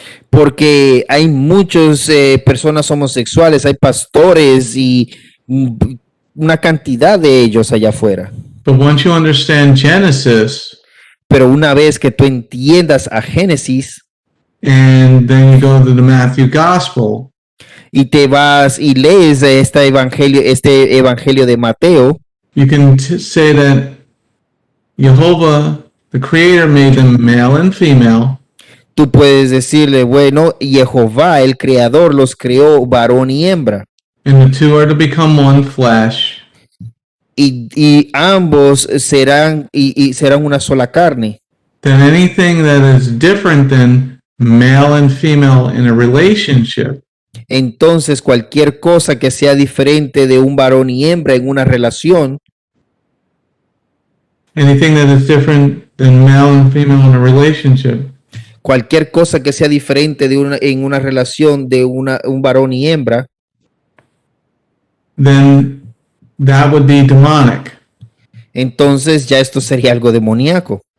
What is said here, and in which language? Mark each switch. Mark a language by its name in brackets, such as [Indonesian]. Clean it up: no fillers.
[Spanish] porque hay muchas personas homosexuales, hay pastores y una cantidad de ellos allá afuera. [English] But once you understand Genesis, [Spanish] Pero una vez que tú entiendas a Génesis [English] and then you go to the Matthew Gospel, [Spanish] y te vas y lees este evangelio de Mateo, [English] you can say that Jehovah, the Creator, made them male and female, [Spanish] tú puedes decirle, bueno, Jehová, el creador, los creó varón y hembra. [English] and the two are to become one flesh. [Spanish] Y ambos serán serán una sola carne. [English] Then anything that is different than male and female in a relationship [Spanish] Entonces, cualquier cosa que sea diferente de un varón y hembra en una relación, [English] anything that is different than male and female in a relationship [Spanish] cualquier cosa que sea diferente en una relación de un varón y hembra, [English] then that would be demonic, [Spanish] entonces ya esto sería algo demoníaco.